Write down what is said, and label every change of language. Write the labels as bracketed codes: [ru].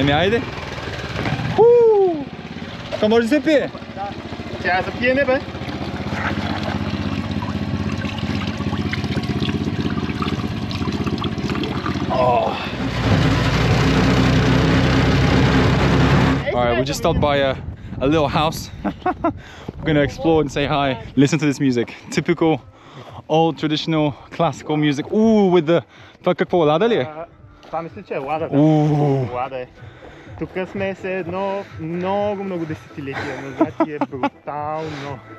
[bg] Еми, айде. Това може да се пие? Тя запие не бе. [en] Alright, we just stopped by a little house. We're gonna explore and say hi. Listen to this music. Typical old traditional classical music. Ooh, with the... [bg] Това какво, лада ли е? Това мисля, че е лада. Лада е. Тук сме се едно много десетилетия назад и е брутално.